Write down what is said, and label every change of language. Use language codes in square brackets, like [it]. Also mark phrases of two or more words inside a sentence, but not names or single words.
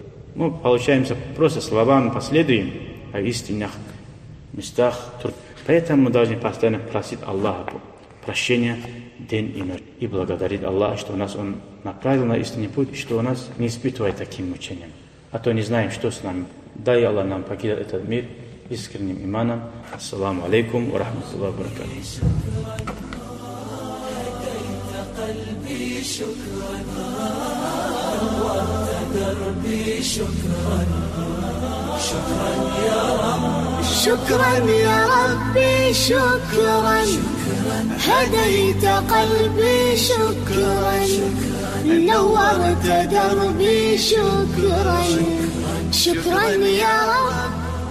[ru] Мы, получаемся, просто словами последуем, а в истинных местах. Поэтому мы должны постоянно просить Аллаха прощения день и ночь. И благодарить Аллаха, что нас Он направил на истинный путь, что Он нас не испытывает таким мучением. А то не знаем, что с нами. Дай Аллах нам покидать этот мир искренним иманом. [ar] السلام عليكم ورحمة الله وبركاته. شكرا يا ربي شكرا هديت قلبي شكرا نورت دربي شكرا شكرا يا رب